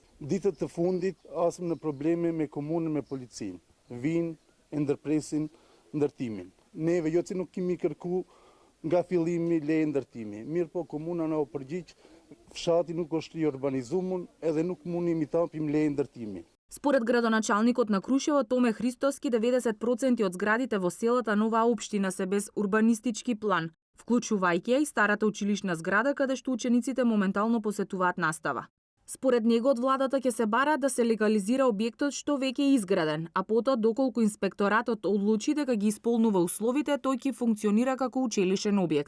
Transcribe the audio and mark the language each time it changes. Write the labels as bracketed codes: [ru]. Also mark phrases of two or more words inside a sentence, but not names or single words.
[sq] Ditët të fundit asëm në probleme me komunën, me policinë. Vinë e ndërpresin ndërtimin. Neve jo që nuk kemi kërku nga fillimi leje ndërtimi. Mirë po komuna na u përgjigj, fshati nuk është i urbanizuar edhe nuk mundi mi tapim leje ndërtimi. [mk] Според градоначалникот на Крушево Томе Христоски, 90% од зградите во селата на оваа општина се без урбанистички план, вклучувајќи ја и старата училишна зграда каде што учениците моментално посетуваат настава. Според него од владата ќе се бара да се легализира објектот што веќе е изграден, а потоа доколку инспекторатот одлучи дека ги исполнува условите, тој ќе функционира како училишен објект.